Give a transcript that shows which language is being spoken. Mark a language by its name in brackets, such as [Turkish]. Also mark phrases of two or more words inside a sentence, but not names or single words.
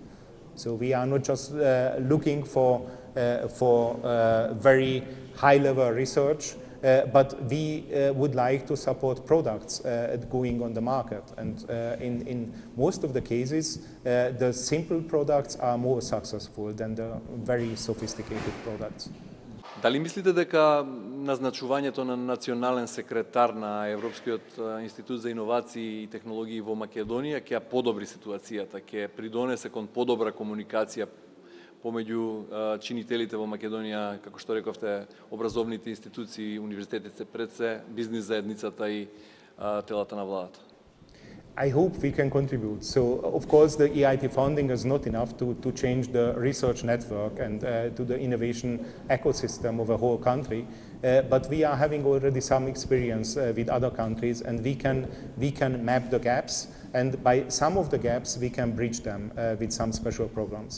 [English] So we are not just looking for very high-level research, but we would like to support products going on the market. And in most of the cases, the simple products are more successful than the very sophisticated products. [Macedonian] Дали мислите дека назначувањето на национален секретар на Европскиот Институт за Иновации и Технологии во Македонија ќе подобри ситуацијата, ќе придонесе кон подобра комуникација помеѓу чинителите во Македонија, како што рековте, образовните институции, универзитетите пред се, бизнис заедницата и телата на владата? [English] I hope we can contribute. So, of course, the EIT funding is not enough to change the research network and to the innovation ecosystem of a whole country. But we are having already some experience with other countries, and we can map the gaps, and by some of the gaps we can bridge them with some special programs.